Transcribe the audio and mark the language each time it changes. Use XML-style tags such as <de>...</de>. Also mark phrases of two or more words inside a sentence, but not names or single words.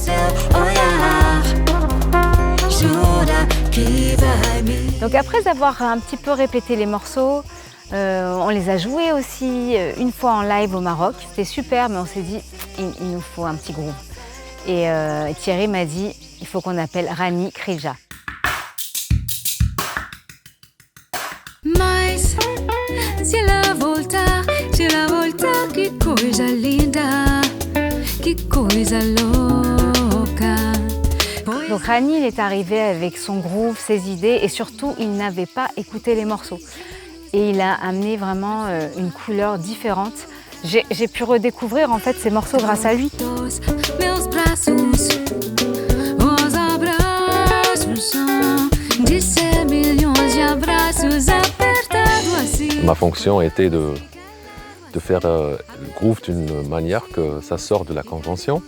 <fr>Donc après avoir un petit peu répété les morceaux, on les a joués aussi une fois en live au Maroc. C'était super, mais on s'est dit, il nous faut un petit groove. Et Thierry m'a dit, il faut qu'on appelle Rani Krija.</fr> <pt>Mas se ela voltar, que coisa linda, que coisa louca.</pt> <fr>Donc Rani, il est arrivé avec son groove, ses idées et surtout, il n'avait pas écouté les morceaux. Et il a amené vraiment une couleur différente. J'ai pu redécouvrir en fait ces morceaux grâce à lui. Ma fonction était de faire le groove d'une manière que ça sort de la convention.</fr>